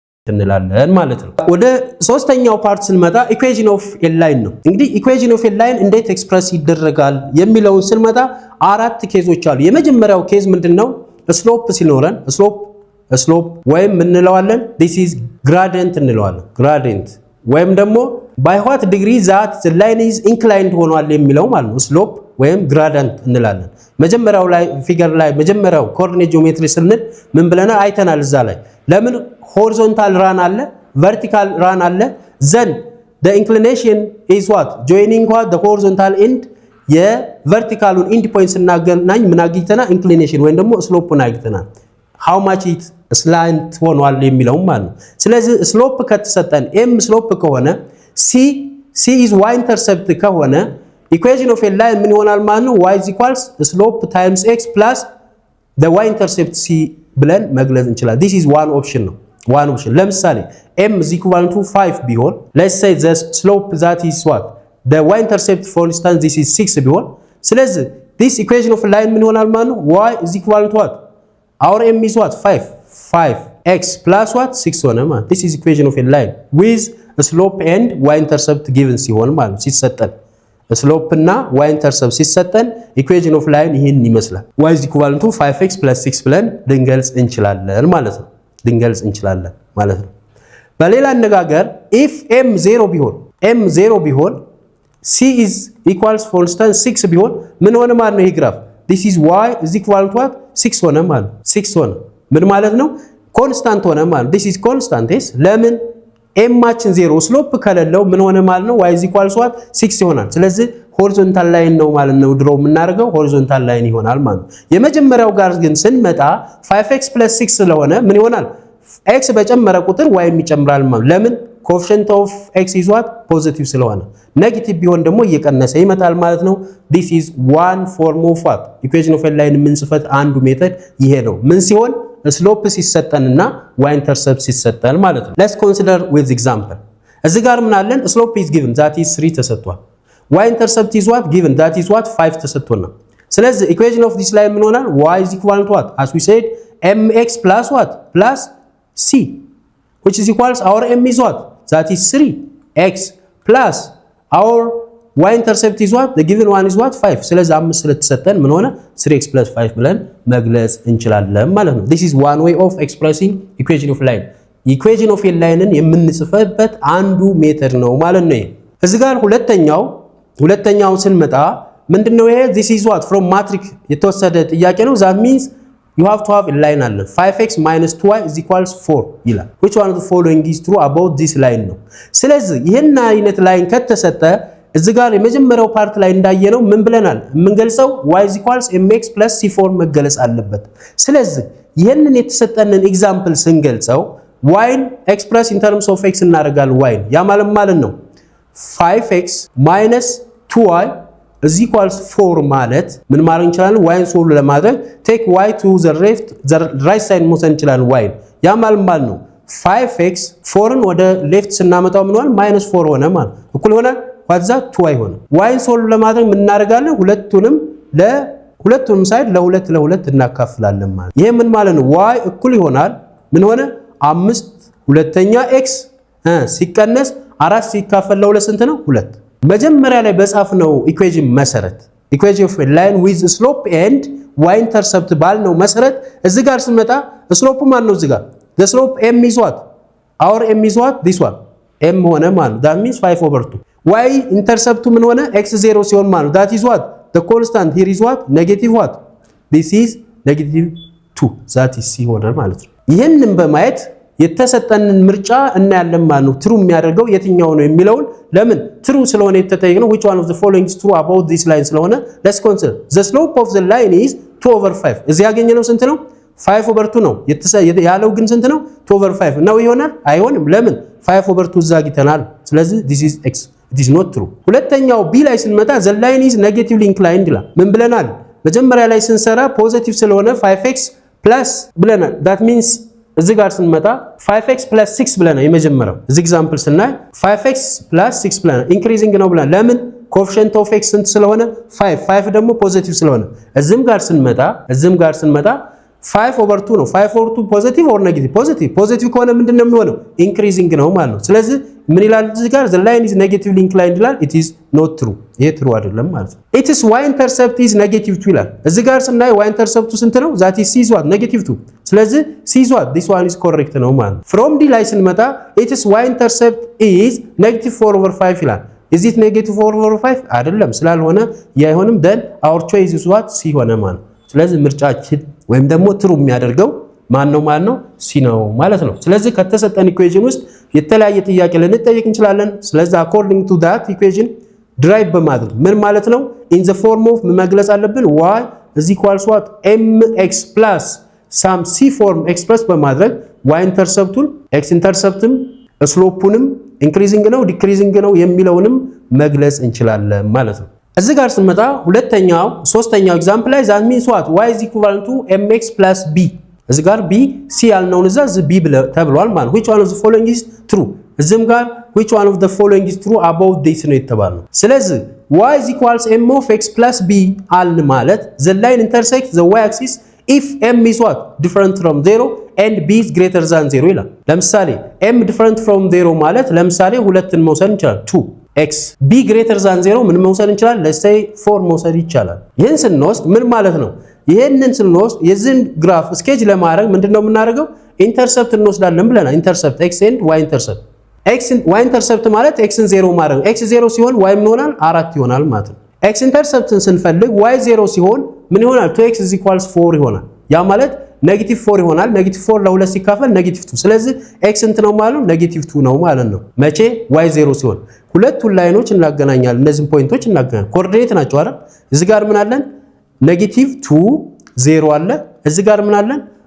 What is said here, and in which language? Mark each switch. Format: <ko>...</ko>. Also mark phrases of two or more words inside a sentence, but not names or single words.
<am>እንላለን ማለት ነው። ወደ ሶስተኛው ፓርት ስንመጣ</am> <en>equation of a line</en> <am>ነው። እንግዲህ</am> <en>equation of a line</en> <am>እንዴት ኤክስፕረስ ይደረጋል የሚለውን ስንመጣ አራት ኬዞች አሉ። የመጀመሪያው ኬዝ ምንድነው? ስሎፕ ሲኖረን ስሎፕ ወይም እንለዋለን</am> <en>this is gradient</en> <am>እንለዋለን gradient ወይም ደግሞ</am> <en>by what degree that the line is inclined</en> <am>ሆኗል የሚለው ማለት ነው። ስሎፕ ወይም gradient እንላለን። መጀመሪያው ላይ ፊገር ላይ መጀመሪያው</am> <en>coordinate geometry</en> <am>ስንል ምን ብለና አይተናል። እዛ ላይ ለምን</am> <en>horizontal run</en> <am>አለ</am> <en>vertical run</en> <am>አለ</am> <en>then the inclination is what joining what the horizontal end</en> <am>የቨርቲካሉን</am> <en>end point</en> <am>ስናገናኝ ምን አግኝተናል? ኢንክሊኔሽን ወይም ደግሞ ስሎፕን አግኝተናል።</am> <en>how much it slant</en> <am>ሆኗል የሚለው ማለት ነው። ስለዚህ ስሎፕ ከተሰጠን m ስሎፕ ከሆነ</am> <en>c is y intercept</en> <am>ከሆነ</am> <en>equation of a line</en> <am>ምን ይሆናል ማለት ነው?</am> <en>y is equals slope times x plus the y intercept c</en> <am>ብለን መግለጽ እንችላለን።</am> <en>this is one option ነው። one option ለምሳሌ m is equal to 5 ቢሆን let's say the slope that is what the y intercept for instance this is 6 ቢሆን ስለዚህ this equation of a line</en> <am>ምን ይሆናል ማለት ነው?</am> <en>y is equal to what our m is what 5x plus what 6</en> <am>ሆነ ማለት</am> <en>this is equation of a line with a slope and y intercept given</en> <am>ሲሆን ማለት ሲሰጠን</am> <en>ስሎፕ እና y intercept ሲሰጠን equation of line</en> <am>ይሄን ይመስላል።</am> <en>y is equal to 5x plus 6</en> <am>ብለን ልንገልጽ እንችላለን ማለት ነው። በሌላ አነጋገር</am> <en>if m 0 ቢሆን c is equals for instance 6 ቢሆን</en> <am>ምን ሆነ ማለት ነው? ይሄ ግራፍ</am> <en>this is y is equal to what 6</en> <am>ሆነ ማለት 6 ሆነ ምን ማለት ነው? ኮንስታንት ሆነ ማለት</am> <en>this is constant is</en> <am>ለምን m ማችን 0 ስሎፕ ከሌለው ምን ሆነ ማለት ነው?</am> <en>y is equal to what 6</en> <am>ይሆናል። ስለዚህ</am> <en>horizontal line</en> <am>ነው ማለት ነው። ድሮ የምናደርገው</am> <en>horizontal line</en> <am>ይሆናል ማለት ነው። የመጀመሪያው ጋር ግን ስንመጣ</am> <en>5x plus 6</en> <am>ስለሆነ ምን ይሆናል? x በጨመረ ቁጥር y ይጨምራል ማለት ለምን?</am> <en>coefficient of x is what positive</en> <am>ስለሆነ ኔጌቲቭ ቢሆን ደግሞ እየቀነሰ ይመጣል ማለት ነው።</am> <en>this is one form of what equation of a line</en> <am>ምንጽፈት አንዱ ሜተድ ይሄ ነው። ምን ሲሆን ስሎፕ ሲሰጠንና</am> <en>y intercept</en> <am>ሲሰጠን ማለት ነው።</am> <en>let's consider with example</en> <am>እዚህ ጋር ምን አለን?</am> <en>slope is given that is 3 ተሰጥቷል። y intercept is what given that is what 5 ተሰጥቶናል። ስለዚህ equation of this line</en> <am>ምን ሆናል?</am> <en>y is equal to what as we said mx plus what plus c which is equals our m is what that is 3x plus our y intercept is what the given one is what 5</en> <am>ስለዚህ 5 ስለተሰጠን ምን ሆነ</am> <en>3x plus 5</en> <am>ብለን መግለጽ እንችላለን ማለት ነው።</am> <en>this is one way of expressing equation of line equation of a line</en> <am>የምንጽፈበት አንዱ ሜተድ ነው ማለት ነው። እዚህ ጋር ሁለተኛው ስንመጣ ምንድነው ይሄ?</am> <en>this is what from matrix</en> <am>የተወሰደ ጥያቄ ነው።</am> <en>that means you have to have a line አለ 5x minus 2y is equals 4 ይላል። which one of the following is true about this line</en> <am>ነው። ስለዚህ ይሄን አይነት ላይን ከተሰጠ እዚህ ጋር የመጀመሪያው ፓርት ላይ እንዳየነው ምን ብለናል? የምንገልጸው</am> <en>y is equals mx plus c4</en> <am>መገለጽ አለበት። ስለዚህ ይሄንን የተሰጠንን ኤግዛምፕል ስንገልጸው</am> <en>y express in terms of x</en> <am>እናደርጋለን። y ያ ማለት ነው</am> <en>5x minus 2y is equals 4</en> <am>ማለት ምን ማለት እንችላለን? y ሶልቭ ለማድረግ</am> <en>take y to the right side</en> <am>መውሰድ እንችላለን። y ያ ማለት ነው 5x 4ን ወደ ሌፍት ስናመጣው ምን ሆነ? -4 ሆነ ማለት እኩል ሆነ</am> <en>what's that 2y</en> <am>ሆነ። y ሶልቭ ለማድረግ ምን እናደርጋለን? ሁለቱንም ሳይድ ለሁለት እናካፍላለን ማለት ይሄ ምን ማለት ነው? y እኩል ይሆናል ምን ሆነ 5 ሁለተኛ x ሲቀነስ 4 ሲካፈል ለሁለት ስንት ነው? 2 መጀመሪያ ላይ በጻፍነው ኢኩዌሽን መሰረት</am> <en>equation of a line with slope and y intercept</en> <am>ባልነው መሰረት እዚህ ጋር ስንመጣ ስሎፑ ማን ነው? እዚህ ጋር</am> <en>the slope m is what our m is what this one m</en> <am>ሆነ ማለት</am> <en>that means 5/2 y intercept</en> <am>ምን ሆነ?</am> <en>x0</en> <am>ሲሆን ማለት</am> <en>that is what the constant here is what negative what this is -2 that is c</en> <am>ሆነ ማለት ነው። ይሄንን በማየት የተሰጠንን ምርጫ እናያለን ማለት ነው። ትሩ የሚያደርገው የትኛው ነው የሚለውን ለምን ትሩ ስለሆነ የተጠየቅነው</am> <en>which one of the following is true about this line ስለሆነ let's consider the slope of the line is 2/5</en> <am>እዚህ ያገኘነው ስንት ነው? 5/2 ነው ያለው ግን ስንት ነው? 2/5 ነው ይሆናል? አይሆንም። ለምን 5/2 እዛ አግኝተናል። ስለዚህ</am> <en>this is x it is not true።</en> <am>ሁለተኛው b ላይ ስንመጣ</am> <en>the line is negatively inclined</en> <am>ይላል። ምን ብለናል? መጀመሪያ ላይ ስንሰራ ፖዚቲቭ ስለሆነ</am> <en>5x plus</en> <am>ብለናል</am> <en>that means</en> <am>እዚህ ጋር ስንመጣ</am> <en>5x plus 6</en> <am>ብለናል። የመጀመሪያው እዚህ ኤግዛምፕል ስናይ</am> <en>5x plus 6</en> <am>ብለናል ኢንክሪዚንግ ነው ብለናል። ለምን</am> <en>coefficient of x</en> <am>ስንት ስለሆነ 5 ደግሞ ፖዚቲቭ ስለሆነ እዚህም ጋር ስንመጣ 5/2 ነው 5/2</am> <en>positive or negative positive</en> <am>ከሆነ ምንድነው የሚሆነው ኢንክሪዚንግ ነው ማለት ነው ስለዚህ ምን ይላል እዚህ ጋር</am> <en>the line is negatively inclined</en> <am>ይላል</am> <en>it is not true</en> <am>ይሄ true አይደለም ማለት ነው</am> <en>it is y intercept is -2</en> <am>ይላል እዚህ ጋር</am> <en>ስናይ y intercept</en> <am>ስንት ነው</am> <en>that is c what -2 ስለዚህ c what this one is correct</en> <am>ነው ማለት ነው</am> <en>from d</en> <am>ላይ ስንመጣ</am> <en>it is y intercept is -4/5 ይላል is it -4/5</en> <am>አይደለም ስላልሆነ ያይሆንም</am> <en>then our choice is what c</en> <am>ሆነ ማለት ነው ስለዚህ ምርጫችን ወይም ደግሞ true የሚያደርገው ማን ነው ሲ ነው ማለት ነው ስለዚህ ከተሰጠን ኢኩዌሽን ውስጥ የተለያየ ጥያቄ ልንጠይቅ እንችላለን ስለዚህ</am> <en>according to that equation</en> <am>ድራይቭ በማድረግ ምን ማለት ነው</am> <en>in the form of</en> <am>መግለጽ አለብን</am> <en>y is equals what mx plus some c form</en> <am>express በማድረግ y interceptን x interceptም ስሎፑንም increasing ነው decreasing ነው የሚለውንም መግለጽ እንችላለን ማለት ነው እዚህ ጋር ስንመጣ ሶስተኛው ኤግዛምፕል ላይ</am> <en>that means what y is equivalent to mx plus b</en> <am>እዚህ ጋር b c ያልነውን እዛ b ተብሏል ማለት</am> <en>which one of the following is true</en> <am>እዚህም ጋር</am> <en>which one of the following is true about this</en> <am>ነው የተባለው ስለዚህ</am> <en>y is equals m of x plus b አልን ማለት the line intersects the y axis if m is what different from 0 and b is greater than 0</en> <am>ይላል ለምሳሌ</am> <en>m different from 0</en> <am>ማለት ለምሳሌ ሁለትን መውሰድ እንችላለን</am> <en>2 x b greater than 0</en> <am>ምን መውሰድ እንችላለን</am> <en>let's say 4</en> <am>መውሰድ ይቻላል ይሄን ስንወስድ ምን ማለት ነው ይሄንን ስንወስድ የዚህን ግራፍ ስኬጅ ለማድረግ ምንድነው የምናደርገው ኢንተርሰፕት እንወስዳለን ብለናል ኢንተርሰፕት</am> <en>x and y intercept y intercept</en> <am>ማለት x ን 0 ማድረግ x 0 ሲሆን y ምን ይሆናል 4 ይሆናል ማለት ነው x interceptን ስንፈልግ y 0 ሲሆን ምን ይሆናል 2x = 4 ይሆናል ያ ማለት -4 ይሆናል -4 ለ2 ሲካፈል -2 ስለዚህ x እንት ነው ማለት ነው -2 ነው ማለት ነው መቼ y 0 ሲሆን ሁለቱን ላይኖች እናገናኛለን እነዚህን ፖይንቶች እናገናኛለን ኮኦርዲኔት ናቸው አይደል እዚህ ጋር ምን አለን -2 0 አለ እዚህ ጋር ምን አለን</am>